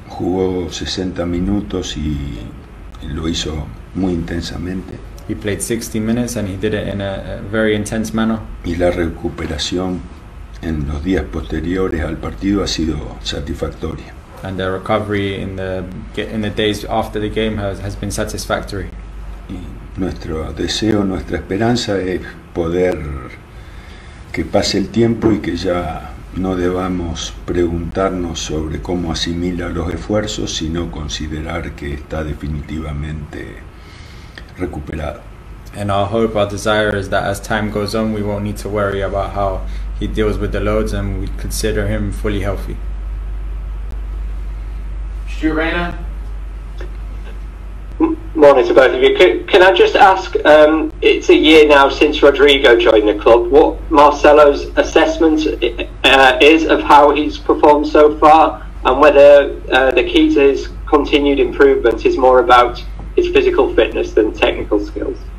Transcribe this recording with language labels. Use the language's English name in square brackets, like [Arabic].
[Spanish] Jugó 60 minutos y lo hizo muy intensamente. [English] He played 60 minutes and he did it in a very intense manner. [Spanish] Y la recuperación en los días posteriores al partido ha sido satisfactoria. [English] And the recovery in the days after the game has been satisfactory. [Spanish] Y nuestro deseo, nuestra esperanza es poder que pase el tiempo y que ya no debamos preguntarnos sobre cómo asimila los esfuerzos, sino considerar que está definitivamente recuperado. [English] And our hope, our desire is that as time goes on, we won't need to worry about how he deals with the loads, and we consider him fully healthy. Stu Rayner. Morning to both of you. Can I just ask, it's a year now since Rodrigo joined the club, what Marcelo's assessment is of how he's performed so far, and whether the key to his continued improvement is more about his physical fitness than technical skills?